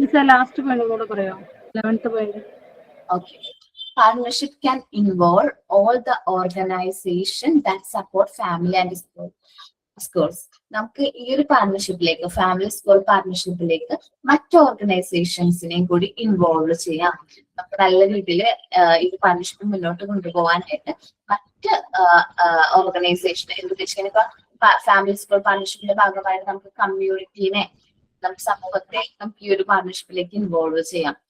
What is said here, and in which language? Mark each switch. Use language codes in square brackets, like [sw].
[ml] Last point കൂടെ പറയാം, 11th point. [en] Okay. Partnership can involve all the organization that support family and schools. [ml] നമുക്ക് ഈ ഒരു പാർട്ണർഷിപ്പിലേക്ക്, family school പാർട്ണർഷിപ്പിലേക്ക് മറ്റു ഓർഗനൈസേഷൻസിനെയും കൂടി ഇൻവോൾവ് ചെയ്യാം. നമുക്ക് നല്ല രീതിയിൽ ഈ പാർട്ണർഷിപ്പ് മുന്നോട്ട് കൊണ്ടുപോകാനായിട്ട് മറ്റ് ഓർഗനൈസേഷൻ എന്തുവെച്ചാൽ ഇപ്പൊ ഫാമിലി സ്കൂൾ പാർട്ണർഷിപ്പിന്റെ ഭാഗമായിട്ട് നമുക്ക് കമ്മ്യൂണിറ്റീനെ, നമുക്ക് സമൂഹത്തെ നമുക്ക് ഈ ഒരു പാർട്ണർഷിപ്പിലേക്ക് ഇൻവോൾവ് ചെയ്യാം.